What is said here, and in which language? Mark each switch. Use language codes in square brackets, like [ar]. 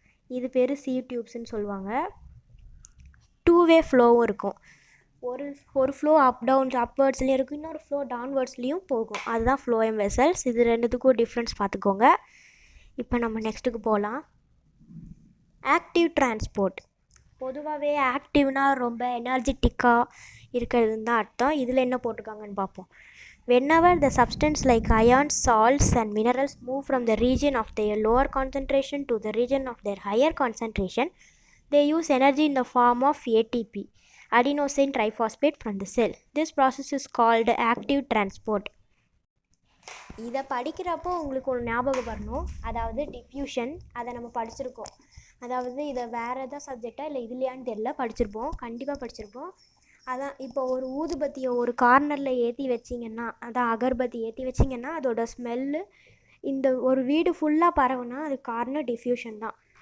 [ta] இது பேர் சீவ் டியூப்ஸ்ன்னு சொல்லுவாங்க. டூ வே ஃப்ளோவும் இருக்கும், ஒரு ஃப்ளோ அப்வர்ட்ஸ்லேயும் இருக்கும், இன்னொரு ஃப்ளோ டவுன்வர்ட்ஸ்லேயும் போகும், அதுதான் ஃப்ளோயம் வெசல்ஸ். இது ரெண்டுத்துக்கும் டிஃப்ரென்ஸ் பார்த்துக்கோங்க. இப்போ நம்ம நெக்ஸ்ட்டுக்கு போகலாம். Active transport. பொதுவாகவே ஆக்டிவ்னால் ரொம்ப எனர்ஜெட்டிக்காக இருக்கிறதுன்னு தான் அர்த்தம். இதில் என்ன போட்டிருக்காங்கன்னு பார்ப்போம். [en] Whenever the substance like ions, salts and minerals move from the region of their lower concentration to the region of their higher concentration, they use energy in the form of ATP, adenosine triphosphate, from the cell. This process is called active transport. [ta] இதை படிக்கிறப்போ உங்களுக்கு ஒரு ஞாபகம் வரணும், அதாவது diffusion. அதை நம்ம படிச்சிருக்கோம், அதாவது இதை வேறு எதாவது சப்ஜெக்டாக இல்லை இதுலையான்னு தெரியல, படிச்சிருப்போம், கண்டிப்பாக படிச்சிருப்போம். அதான் இப்போ ஒரு ஊதுபத்தியை ஒரு கார்னரில் ஏற்றி வச்சிங்கன்னா, அதான் அகர்பத்தி ஏற்றி வச்சிங்கன்னா அதோட ஸ்மெல்லு இந்த ஒரு வீடு ஃபுல்லாக பரவுனா அது கார்னர் டிஃப்யூஷன் தான்.